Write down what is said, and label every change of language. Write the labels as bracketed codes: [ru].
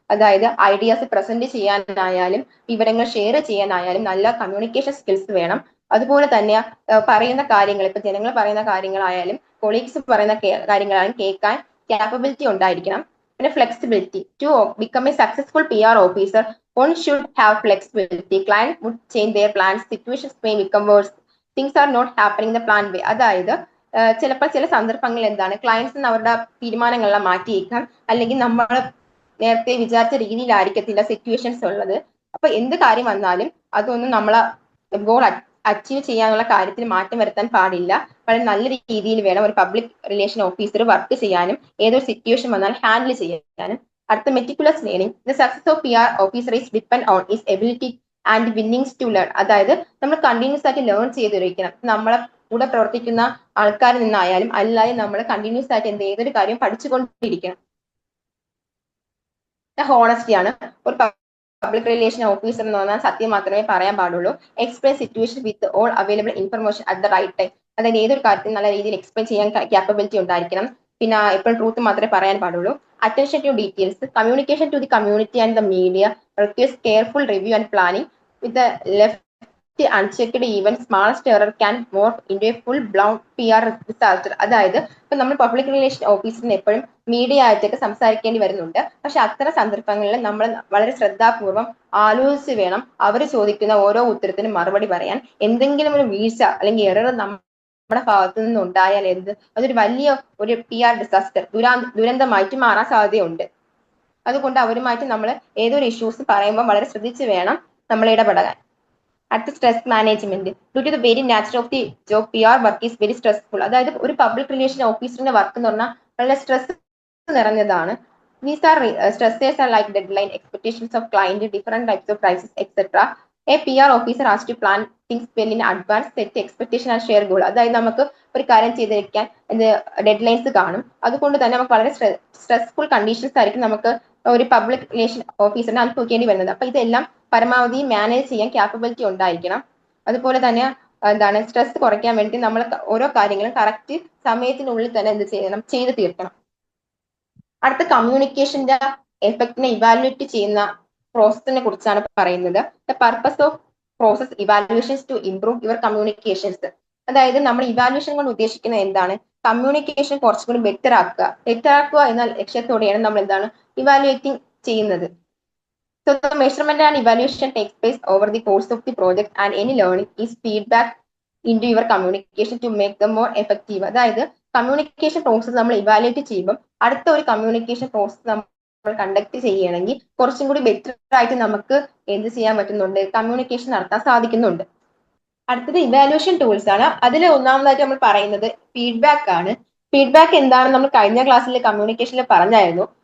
[ml] അതായത് ideas present ചെയ്യാനായാലും വിവരങ്ങൾ share ചെയ്യാനായാലും നല്ല കമ്മ്യൂണിക്കേഷൻ സ്കിൽസ് വേണം. അതുപോലെ തന്നെ പറയുന്ന കാര്യങ്ങൾ ഇപ്പൊ ജനങ്ങൾ പറയുന്ന കാര്യങ്ങളായാലും കൊളീഗ്സ് പറയുന്ന കാര്യങ്ങളായാലും കേൾക്കാൻ ക്യാപ്പബിലിറ്റി ഉണ്ടായിരിക്കണം. പിന്നെ flexibility. [en] To become a successful PR officer one should have flexibility. Client would change their plans, situations may become worse, things are not happening the plan way. [ml] അതായത് ചിലപ്പോൾ ചില സന്ദർഭങ്ങളിൽ എന്താണ് ക്ലയൻസിന് അവരുടെ തീരുമാനങ്ങളെല്ലാം മാറ്റിയേക്കാം, അല്ലെങ്കിൽ നമ്മൾ നേരത്തെ വിചാരിച്ച രീതിയിലായിരിക്കത്തില്ല സിറ്റുവേഷൻസ് ഉള്ളത്. അപ്പൊ എന്ത് കാര്യം വന്നാലും അതൊന്നും നമ്മളെ ഗോൾ അച്ചീവ് ചെയ്യാനുള്ള കാര്യത്തിൽ മാറ്റം വരുത്താൻ പാടില്ല. വളരെ നല്ല രീതിയിൽ വേണം ഒരു പബ്ലിക് റിലേഷൻ ഓഫീസർ വർക്ക് ചെയ്യാനും ഏതൊരു സിറ്റുവേഷൻ വന്നാൽ ഹാൻഡിൽ ചെയ്യാനും. [en] അടുത്ത meticulous learning. The success of PR officer is depend one is ability and winnings to learn. [ml] അതായത് നമ്മൾ കണ്ടിന്യൂസ് ആയിട്ട് ലേൺ ചെയ്തിരിക്കണം. നമ്മളെ കൂടെ പ്രവർത്തിക്കുന്ന ആൾക്കാരിൽ നിന്നായാലും അല്ലാതെ നമ്മൾ കണ്ടിന്യൂസ് ആയിട്ട് ഏതൊരു കാര്യം പഠിച്ചുകൊണ്ടിരിക്കണം. ഹോണസ്റ്റി ആണ്. ഒരു പബ്ലിക് റിലേഷൻ ഓഫീസർ എന്ന് പറഞ്ഞാൽ സത്യം മാത്രമേ പറയാൻ പാടുള്ളൂ. [en] Explain situation with all available information at the right time. [ml] അതായത് ഏതൊരു കാര്യത്തിൽ നല്ല രീതിയിൽ എക്സ്പ്ലെയിൻ ചെയ്യാൻ ക്യാപ്പബിലിറ്റി ഉണ്ടായിരിക്കണം. പിന്നെ എപ്പോഴും ട്രൂത്ത് മാത്രമേ പറയാൻ പാടുള്ളൂ. [en] Attention to details, communication to the community and the media, requires careful review and planning. With the left unchecked, even smallest error can morph into a full blown PR disaster. [ml] അതായത് ഇപ്പൊ നമ്മൾ public relation ഓഫീസറിന് എപ്പോഴും media ആയിട്ടൊക്കെ സംസാരിക്കേണ്ടി വരുന്നുണ്ട്. പക്ഷെ അത്തരം സന്ദർഭങ്ങളിൽ നമ്മൾ വളരെ ശ്രദ്ധാപൂർവം ആലോചിച്ച് വേണം അവർ ചോദിക്കുന്ന ഓരോ ഉത്തരത്തിനും മറുപടി പറയാൻ. എന്തെങ്കിലും ഒരു വീഴ്ച അല്ലെങ്കിൽ എറർ നമ്മുടെ ഭാഗത്തു നിന്ന് ഉണ്ടായാൽ അതൊരു വലിയ ഒരു PR ഡിസാസ്റ്റർ ദുരന്തമായിട്ട് മാറാൻ സാധ്യതയുണ്ട്. അതുകൊണ്ട് അവരുമായിട്ട് നമ്മൾ ഏതൊരു ഇഷ്യൂസ് പറയുമ്പോൾ വളരെ ശ്രദ്ധിച്ച് വേണം നമ്മൾ ഇടപെടാൻ. [en] അടുത്ത stress management. Due to the very nature of the job PR work is very stressful. [ml] അതായത് ഒരു പബ്ലിക് റിലേഷൻ ഓഫീസറിന്റെ വർക്ക് എന്ന് പറഞ്ഞാൽ വളരെ സ്ട്രെസ് നിറഞ്ഞതാണ്. [en] These are stresses are like deadline, expectations of client, different types of prices, etc. A PR officer has to plan things well in advance, set expectation and share goal. [ml] അതായത് നമുക്ക് ഒരു കാര്യം ചെയ്തിരിക്കാൻ deadlines കാണും. അതുകൊണ്ട് തന്നെ നമുക്ക് വളരെ സ്ട്രെസ്ഫുൾ കണ്ടീഷൻസ് ആയിരിക്കും നമുക്ക് ഒരു പബ്ലിക് റിലേഷൻ ഓഫീസറിനെ അനുഭവിക്കേണ്ടി വരുന്നത്. അപ്പൊ ഇതെല്ലാം പരമാവധി മാനേജ് ചെയ്യാൻ ക്യാപ്പബിലിറ്റി ഉണ്ടായിരിക്കണം. അതുപോലെ തന്നെ സ്ട്രെസ് കുറയ്ക്കാൻ വേണ്ടി നമ്മൾ ഓരോ കാര്യങ്ങളും കറക്റ്റ് സമയത്തിനുള്ളിൽ തന്നെ ചെയ്ത് തീർക്കണം. അടുത്ത കമ്മ്യൂണിക്കേഷന്റെ എഫക്റ്റിനെ ഇവാലുവേറ്റ് ചെയ്യുന്ന പ്രോസസ്സിനെ കുറിച്ചാണ് പറയുന്നത്. [en] The purpose of process evaluations to improve your communications. [ml] അതായത് നമ്മൾ ഇവാലുവേഷൻ കൊണ്ട് ഉദ്ദേശിക്കുന്നത് എന്താണ്? കമ്മ്യൂണിക്കേഷൻ കുറച്ചും കൂടി ബെറ്റർ ആക്കുക എന്ന ലക്ഷ്യത്തോടെയാണ് നമ്മൾ ഇവാലുവേറ്റിംഗ് ചെയ്യുന്നത്. [en] So the measurement and evaluation takes place over the course of the project, and any learning is feedback into your communication to make them more effective. [ml] അതായത് കമ്മ്യൂണിക്കേഷൻ പ്രോസസ് നമ്മൾ evaluate ചെയ്യുമ്പോൾ അടുത്ത ഒരു കമ്മ്യൂണിക്കേഷൻ പ്രോസസ് നമ്മൾ conduct ചെയ്യണമെങ്കിൽ കുറച്ചും കൂടി better ആയിട്ട് നമുക്ക് എന്ത് ചെയ്യാൻ പറ്റുന്നുണ്ട്? കമ്മ്യൂണിക്കേഷൻ നടത്താൻ സാധിക്കുന്നുണ്ട്. അടുത്തത് ഇവാലുവേഷൻ ടൂൾസ് ആണ്. അതിൽ ഒന്നാമതായിട്ട് നമ്മൾ പറയുന്നത് ഫീഡ്ബാക്ക് ആണ്. ഫീഡ്ബാക്ക് എന്താണെന്ന് നമ്മൾ കഴിഞ്ഞ ക്ലാസ്സിൽ കമ്മ്യൂണിക്കേഷനിൽ പറഞ്ഞായിരുന്നു.